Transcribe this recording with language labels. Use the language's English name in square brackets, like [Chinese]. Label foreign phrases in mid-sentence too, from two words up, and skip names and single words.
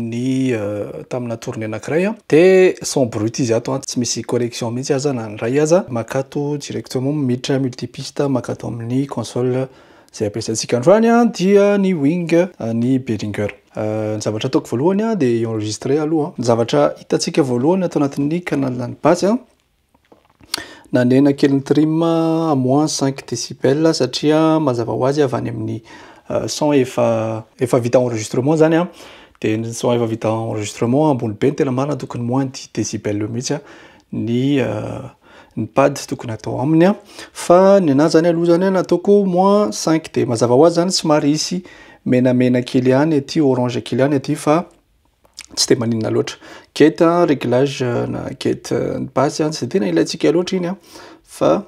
[Malagasy] tamina tournée anankiray [French] de son brut [Malagasy] izy ato tsy misy correction mihitsy aza na ray aza makato directement miditra multipiste makato amin'ny console zay ampiasaitsika androany dia ny wing ny Behringer ny zavatra ataoko voalohany de enregistrer aloha ny zavatra hitatsika voalohany atao anatin'ny [French] canal basse [Malagasy] nanena kely ny trim [French] à moins 5 décibels [Malagasy] satria mazava ho azy avy any amin'ny son efa vita enregistrement zany de ny son efa vita enregistrement ambony be ny tena marina tokony [French] moins 10 décibels [Malagasy] mihitsy ny pad tokony atao aminy fa ny anazy zany aloha zany nataoko [French] moins 5 [Malagasy] de mazava ho azy zany somary isy menamena kely any aty orange kely any aty fa tsy de maninona loatra keta réglage na keta ny basse tsy tena ilaitsika loatra iny fa